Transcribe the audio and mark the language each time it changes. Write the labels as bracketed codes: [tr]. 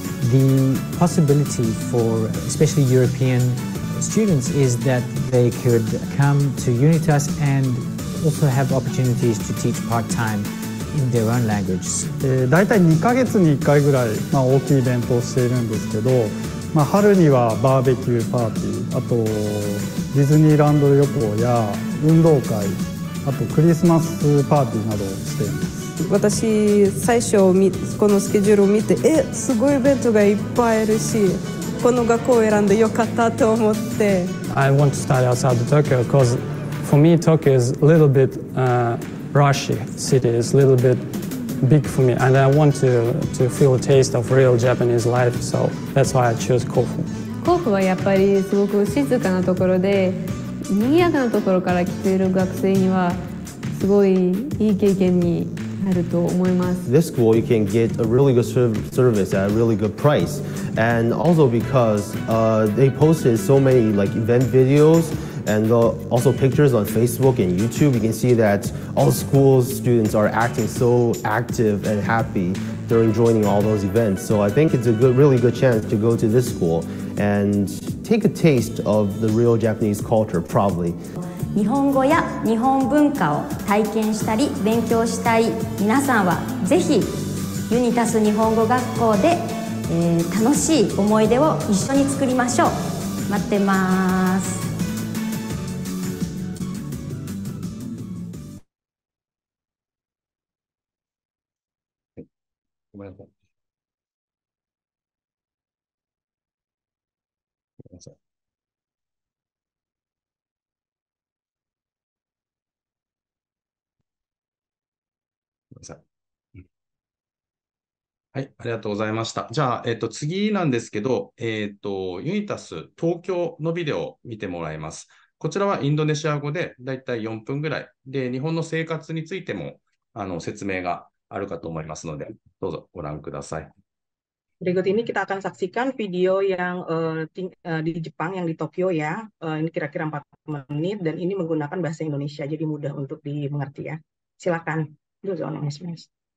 [en] The possibility for especially European students is that they could come to UNITAS and also have opportunities to teach part-time in their own languages. [ja] だいたい2ヶ月に1回ぐらい、大きいイベントをしているんですけど、春にはバーベキューパーティー、あとディズニーランド旅行や運動会、あとクリスマスパーティーなどをしています。私最初このスケジュールを見て、すごいイベントがいっぱいあるし、この学校を選んでよかったと思って。 [en] I want to study outside of Tokyo because for me Tokyo is a little bit rushy city, is a little bit big for me, and I want to feel a taste of real Japanese life, so that's why I chose Kofu. [ja] 甲府はやっぱりすごく静かなところで、賑やかなところから来ている学生にはすごいいい経験になると思います。 [en] This school you can get a really good service at a really good price, and also because they posted so many like event videos and also pictures on Facebook and YouTube. You can see that all school students are acting so active and happy during joining all those events. So I think it's a really good chance to go to this school and take a taste of the real Japanese culture, probably. [ja] 日本語や日本文化を体験したり勉強したい皆さんはぜひユニタス日本語学校で、楽しい思い出を一緒に作りましょう。待ってます。ごめんなさい。ごめんなさい。ごめんなさい。はい、ありがとうございました。じゃあ、次なんですけど、ユニタス東京のビデオを見てもらいます。こちらはインドネシア語でだいたい4分ぐらいで、日本の生活についても説明があるかと思いますので、どうぞご覧ください。 [id] Berikut ini kita akan saksikan video yang di Jepang, yang di Tokyo ya. Ini kira-kira 4 menit dan ini menggunakan bahasa Indonesia, jadi mudah untuk dimengerti ya. Silakan. [ja] Dozo onegaishimasu.